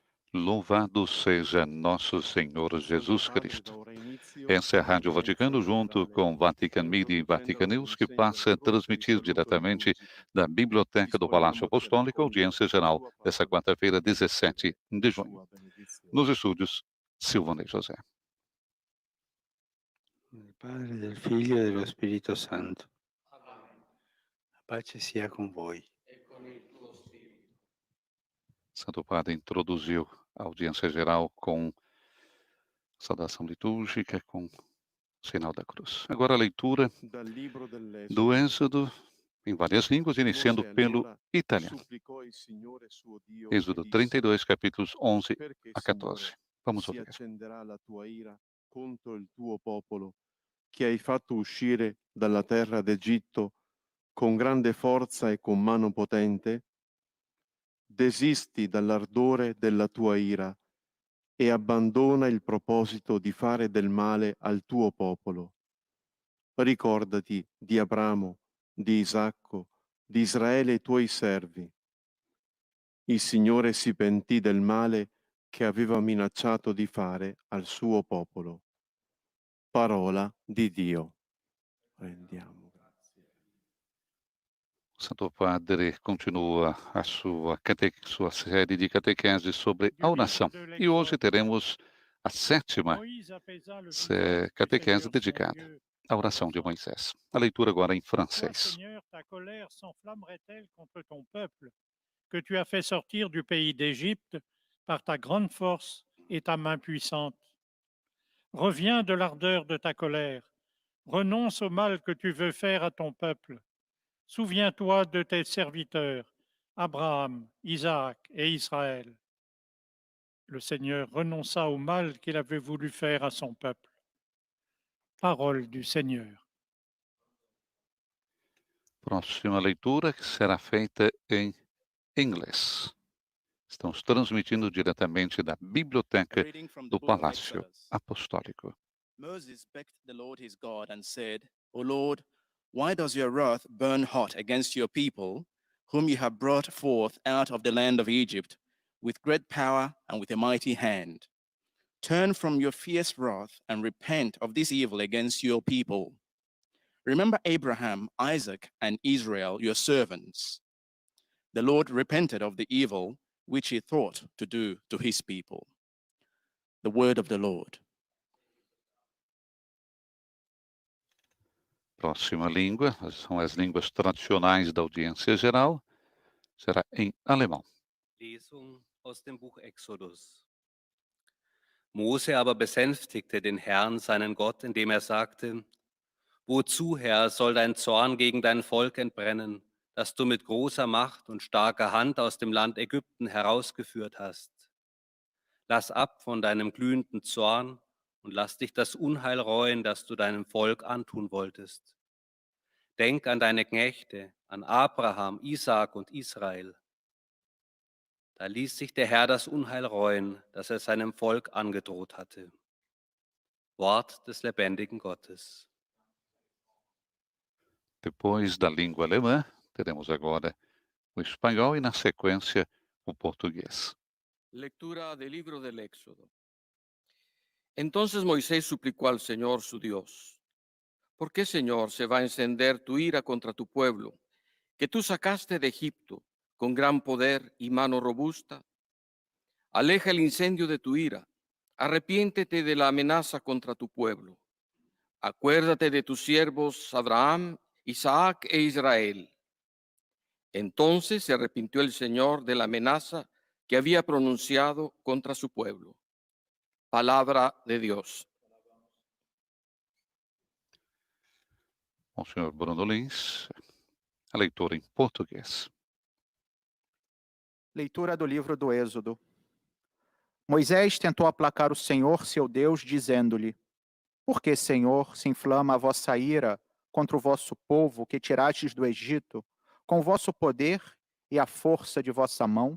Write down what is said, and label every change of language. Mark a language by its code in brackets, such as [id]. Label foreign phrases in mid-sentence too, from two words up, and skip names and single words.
[pt] Louvado seja nosso Senhor Jesus Cristo. Essa é a Rádio Vaticano, junto com Vatican Media e Vatican News, que passa a transmitir diretamente da Biblioteca do Palácio Apostólico, audiência geral dessa quarta-feira, 17 de junho. Nos estúdios, Silvana e José. [it] Del Padre, del Figlio e dello Spirito Santo. La pace sia con voi. [pt] Santo Padre introduziu a audiência geral com saudação litúrgica, com o sinal da cruz. Agora a leitura do Êxodo em várias línguas, iniciando pelo italiano. Êxodo 32, capítulos 11 a 14. Vamos ouvir. [it] Accenderà la tua ira contro il tuo popolo, che hai fatto uscire dalla terra d'Egitto con grande forza e con mano potente? Desisti dall'ardore della tua ira e abbandona il proposito di fare del male al tuo popolo. Ricordati di Abramo, di Isacco, di Israele i tuoi servi. Il Signore si pentì del male che aveva minacciato di fare al suo popolo. Parola di Dio. Rendiamo grazie. [pt] O Santo Padre continua a sua série de catequeses sobre a oração. E hoje teremos a sétima catequese dedicada à oração de Moisés. A leitura agora em francês. [fr] Seigneur, ta colère s'enflammerait-elle contre ton peuple, que tu as fait sortir du pays d'Égypte par ta grande force et ta main puissante? Reviens de l'ardeur de ta colère, renonce au mal que tu veux faire à ton peuple. Souviens-toi de tes serviteurs, Abraham, Isaac et Israël. Le Seigneur renonça au mal qu'il avait voulu faire à son peuple. Parole du Seigneur. [pt] Próxima leitura que será feita em inglês. Estamos transmitindo diretamente da Biblioteca do Palácio Apostólico. [en] Moses begged the Lord his God and said, O Lord, why does your wrath burn hot against your people, whom you have brought forth out of the land of Egypt, with great power and with a mighty hand? Turn from your fierce wrath and repent of this evil against your people. Remember Abraham, Isaac, and Israel, your servants. The Lord repented of the evil which he thought to do to his people. The word of the Lord. [pt] Próxima língua, são as línguas tradicionais da audiência geral, será em alemão. [de] Lesung aus dem Buch Exodus. Mose aber besänftigte den Herrn, seinen Gott, indem er sagte, wozu, Herr, soll dein Zorn gegen dein Volk entbrennen, das du mit großer Macht und starker Hand aus dem Land Ägypten herausgeführt hast? Lass ab von deinem glühenden Zorn und lass dich das Unheil reuen, das du deinem Volk antun wolltest. Denk an deine Knechte, an Abraham, Isaak und Israel. Da ließ sich der Herr das Unheil reuen, das er seinem Volk angedroht hatte. Wort des lebendigen Gottes. [pt] Depois da língua alemã, teremos agora o espanhol e, na sequência, o português. [es] Lectura del libro del Éxodo. Entonces Moisés suplicó al Señor su Dios, ¿por qué, Señor, se va a encender tu ira contra tu pueblo, que tú sacaste de Egipto con gran poder y mano robusta? Aleja el incendio de tu ira, arrepiéntete de la amenaza contra tu pueblo. Acuérdate de tus siervos Abraham, Isaac e Israel. Entonces se arrepintió el Señor de la amenaza que había pronunciado contra su pueblo. Palabra de Dios. [pt] Monsenhor Bruno Lins, a leitura em português. Leitura do livro do Êxodo. Moisés tentou aplacar o Senhor, seu Deus, dizendo-lhe: Por que, Senhor, se inflama a vossa ira contra o vosso povo que tirastes do Egito, com o vosso poder e a força de vossa mão?